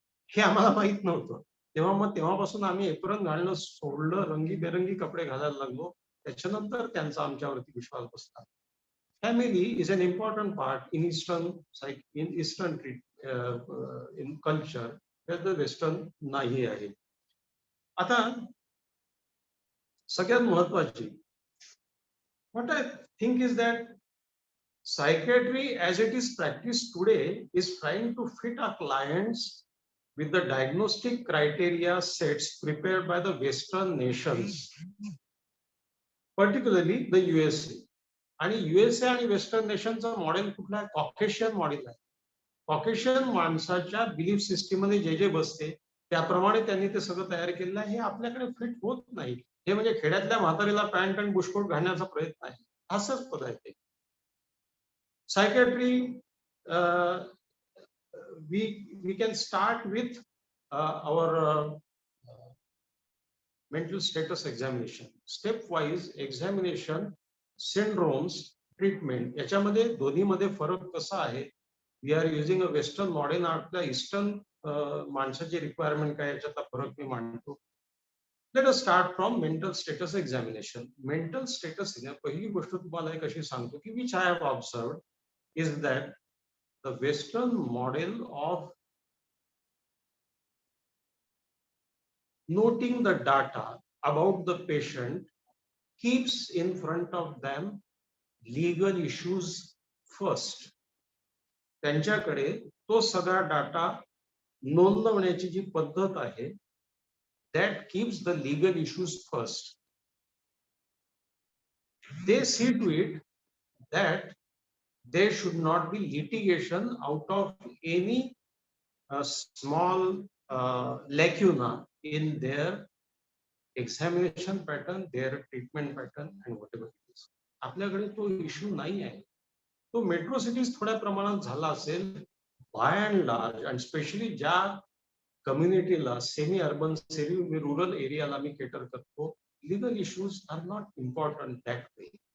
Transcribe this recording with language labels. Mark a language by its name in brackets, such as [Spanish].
[Marathi] हे आम्हाला माहित नव्हतं. तेव्हापासून आम्ही एप्रन घालणं सोडलं, रंगीबेरंगी कपडे घालायला लागलो. त्याच्यानंतर त्यांचा आमच्यावरती विश्वास बसला. [English] family is an important part in eastern in culture, western [Marathi] नाही आहे. आता सगळ्यात महत्वाची [English] what I think is that psychiatry as it is practiced today is trying to fit our clients with the diagnostic criteria sets prepared by the Western nations, particularly the USA. [Marathi] आणि USA आणि western नेशनचं model कुठलं आहे? Caucasian model आहे. Caucasian माणसाच्या belief system मध्ये जे जे बसते त्याप्रमाणे त्यांनी ते सगळं तयार केलेलं आहे. हे आपल्याकडे फिट होत नाही. हे म्हणजे खेड्यातल्या म्हातारीला पॅन्ट आणि बुशकोट घालण्याचा प्रयत्न आहे, असंच पदार्थ आहे. [English] Psychiatry, we can start with our mental status examination. Stepwise examination, syndromes, treatment. [Marathi] याच्यामध्ये दोन्हीमध्ये फरक कसा आहे? [English] We are using a Western modern art, the Eastern [Marathi] माणसाची रिक्वायरमेंट काय याच्यातला फरक मी मांडतो. [English] Let us start from mental status examination. Mental status [Marathi] पहिली गोष्ट तुम्हाला एक अशी सांगतो की [English] which I have observed is that the Western model of noting the data about the patient keeps in front of them legal issues first. [Marathi] त्यांच्याकडे तो सगळा डाटा नोंदवण्याची जी पद्धत आहे, [English] that keeps the legal issues first. They see to it that there should not be litigation out of any small lacuna in their examination pattern, their treatment pattern, and whatever it is. [Marathi] आपल्याकडे तो issue नाही आहे. तो metro cities थोड्या प्रमाणात झाला असेल, [English] by and large, [Marathi] आणि स्पेशली ज्या कम्युनिटीला सेमी अर्बन सेमी रुरल एरियाला मी केटर करतो, [English] Legal issues are not important that way.